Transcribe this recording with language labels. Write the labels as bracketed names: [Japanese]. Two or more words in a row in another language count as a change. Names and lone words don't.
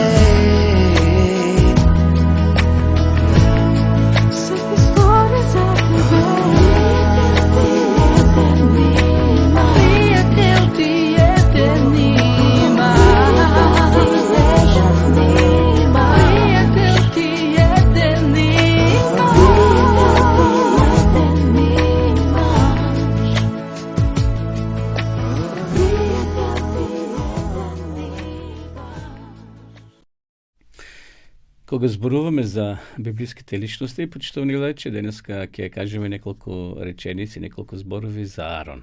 [Macedonian] Све ќе стори за тебе. [Serbian] Prijatelj ti jedan ima. Prijatelj ti jedan ima. [Macedonian] Кога зборуваме за библиските личности, почитувани гледачи, денеска ќе кажеме неколку реченици, неколку зборови за Арон.